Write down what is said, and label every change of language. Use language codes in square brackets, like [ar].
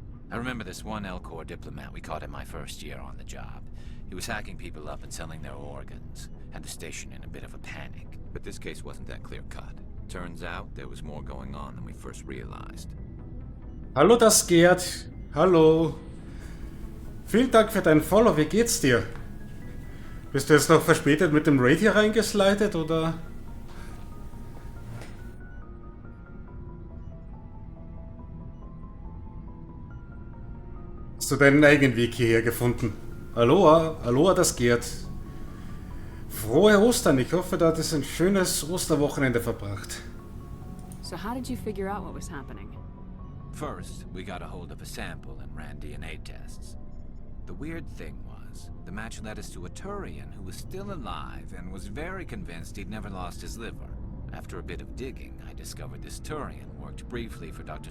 [en] I remember this one Elcor diplomat we caught in my first year on the job. He was hacking people up and selling their organs. Had the station in a bit of a panic. But this case wasn't that clear-cut. Turns out there was more going on than we first realized. [de] Hallo, das Geth. Hallo. Vielen Dank für dein Follow. Wie geht's dir? Bist du jetzt noch verspätet mit dem Raid hier reingeslidet, oder? Hast du deinen eigenen Weg hierher gefunden? Aloha, Aloha, das Geth. Frohe Ostern. Ich hoffe, du hattest ein schönes Osterwochenende verbracht. [en] So how did you figure out what was happening? First, we got a hold of a sample and ran DNA tests. The weird thing was, the match led us to a Turian who was still alive and was very convinced he'd never lost his liver. After a bit of digging, I discovered this Turian worked briefly for Dr.